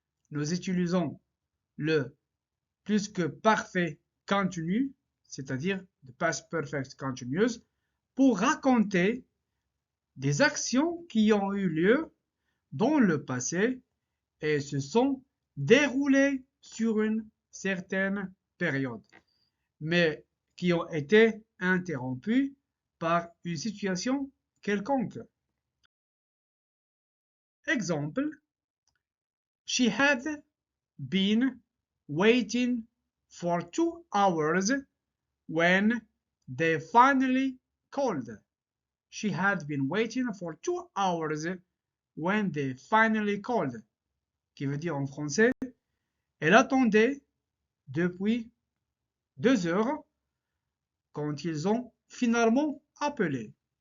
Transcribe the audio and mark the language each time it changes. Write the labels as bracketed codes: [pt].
[fr] Nous utilisons le plus que parfait continu, c'est-à-dire [en] the past perfect continuous, [fr] pour raconter des actions qui ont eu lieu dans le passé et se sont déroulées sur une certaine période, mais qui ont été interrompues par une situation quelconque. [en] Exemple, she had been waiting for 2 hours when they finally called. She had been waiting for 2 hours when they finally called. [fr] Qui veut dire en français, elle attendait depuis 2 heures quand ils ont finalement appelé.